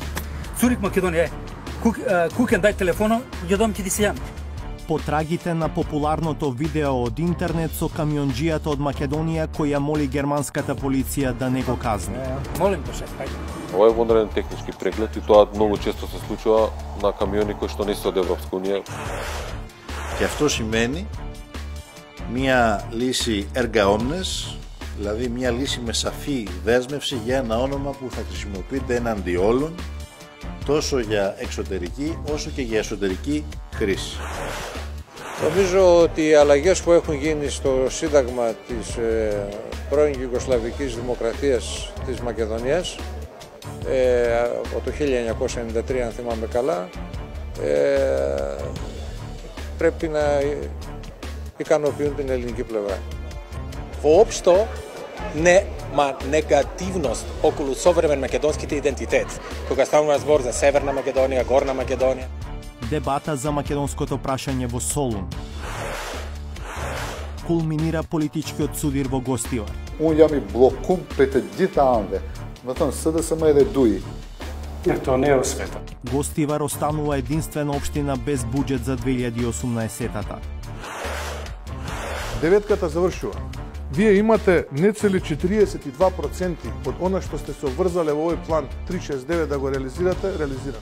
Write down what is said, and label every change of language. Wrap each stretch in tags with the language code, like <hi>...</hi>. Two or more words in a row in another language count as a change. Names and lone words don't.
<mk>Цурик Македонија, кукен дај телефоно, ќе дам ќе ти се јавам. Потрагите на популарното видео од интернет со камионџијата од Македонија која моли германската полиција да не го казни. Молим те, шеф, хајде. Ова е вонреден технички преглед и тоа многу често се случува на камиони кои што не се од Европска Унија.</mk> <el>Και αυτό σημαίνει μια λύση</el> <la>erga omnes,</la> <el>δηλαδή μια λύση με σαφή δέσμευση για ένα όνομα που θα χρησιμοποιείται έναντι όλων, τόσο για εξωτερική όσο και για εσωτερική χρήση. Νομίζω ότι οι αλλαγές που έχουν γίνει στο Σύνταγμα της πρώην Ιουγκοσλαβικής Δημοκρατίας της Μακεδονίας από το 1993, αν θυμάμαι καλά, πρέπει να ικανοποιούν την ελληνική πλευρά.</el> <mk>Воопшто нема негативност околу современ македонските идентитет, кога станува збор за Северна Македонија, Горна Македонија. Дебата за македонското прашање во Солун кулминира политичкиот судир во Гостивар.</mk> <sq>Unë jam I bllokum prej të gjitha anëve. Do të thonë SDSM edhe duj.</sq> <mk>Тоа не е освета. Гостивар останува единствена општина без буџет за 2018-тата. Деветката завршува. Вие имате нецели 42% од она што сте се обврзале во овој план 369 да го реализирате, реализирате.</mk>